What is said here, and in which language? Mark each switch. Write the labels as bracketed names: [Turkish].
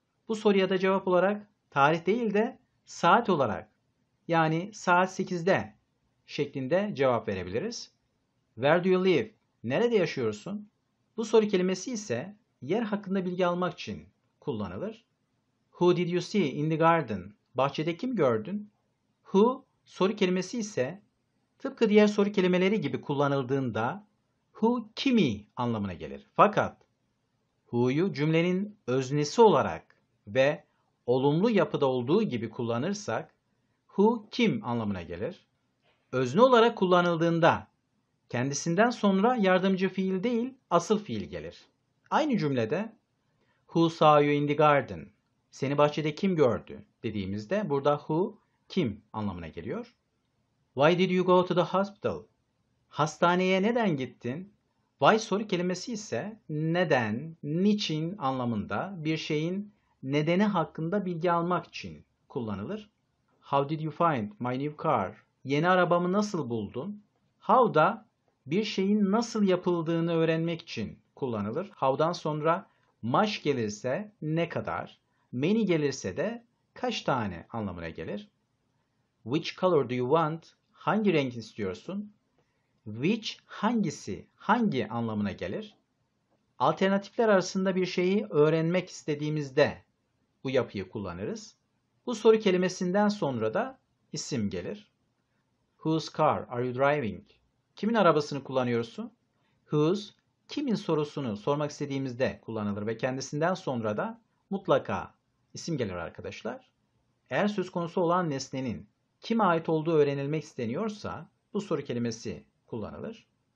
[Turkish] Bu soruya da cevap olarak tarih değil de saat olarak, yani saat 8'de şeklinde cevap verebiliriz. [English] Where do you live? [Turkish] Nerede yaşıyorsun? Bu soru kelimesi ise yer hakkında bilgi almak için kullanılır. [English] Who did you see in the garden? [Turkish] Bahçede kim gördün? Who soru kelimesi ise tıpkı diğer soru kelimeleri gibi kullanıldığında who kimi anlamına gelir. Fakat who'yu cümlenin öznesi olarak ve olumlu yapıda olduğu gibi kullanırsak who kim anlamına gelir. Özne olarak kullanıldığında kendisinden sonra yardımcı fiil değil asıl fiil gelir. Aynı cümlede [English] who saw you in the garden? [Turkish] Seni bahçede kim gördü dediğimizde burada who kim anlamına geliyor. [English] Why did you go to the hospital? [Turkish] Hastaneye neden gittin? Why soru kelimesi ise neden, niçin anlamında bir şeyin nedeni hakkında bilgi almak için kullanılır. [English] How did you find my new car? [Turkish] Yeni arabamı nasıl buldun? How da bir şeyin nasıl yapıldığını öğrenmek için kullanılır. How'dan sonra much gelirse ne kadar, many gelirse de kaç tane anlamına gelir. [English] Which color do you want? [Turkish] Hangi renk istiyorsun? Which hangisi, hangi anlamına gelir? Alternatifler arasında bir şeyi öğrenmek istediğimizde bu yapıyı kullanırız. Bu soru kelimesinden sonra da isim gelir. [English] Whose car are you driving? [Turkish] Kimin arabasını kullanıyorsun? Whose, kimin sorusunu sormak istediğimizde kullanılır ve kendisinden sonra da mutlaka isim gelir arkadaşlar. Eğer söz konusu olan nesnenin kime ait olduğu öğrenilmek isteniyorsa bu soru kelimesi kullanılır.